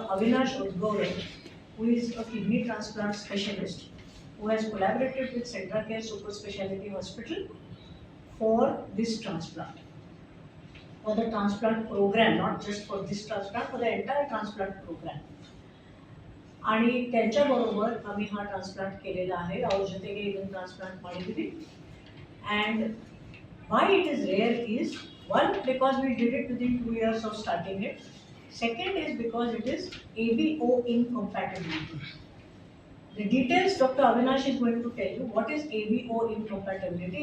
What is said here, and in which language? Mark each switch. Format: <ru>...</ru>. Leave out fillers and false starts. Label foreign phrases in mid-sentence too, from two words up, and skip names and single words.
<en>Avinash Udgore, who is a kidney transplant specialist, who has collaborated with Centra Care Super Speciality Hospital for this transplant, for the transplant program, not just for this transplant, for the entire transplant program.</en> <mr>आणि त्यांच्याबरोबर आम्ही हा ट्रान्सप्लांट केलेला आहे.</mr> <kn>ಅವ್ರ ಜೊತೆಗೆ ಇದನ್ನು ಟ್ರಾನ್ಸ್ಪ್ಲಾಂಟ್ ಮಾಡಿದ್ದೀವಿ.</kn> <en>And why it is rare is, one, because we did it within 2 years of starting it. Second is because it is ABO incompatibility. The details Dr. Avinash is going to tell you. What is ABO incompatibility?</en>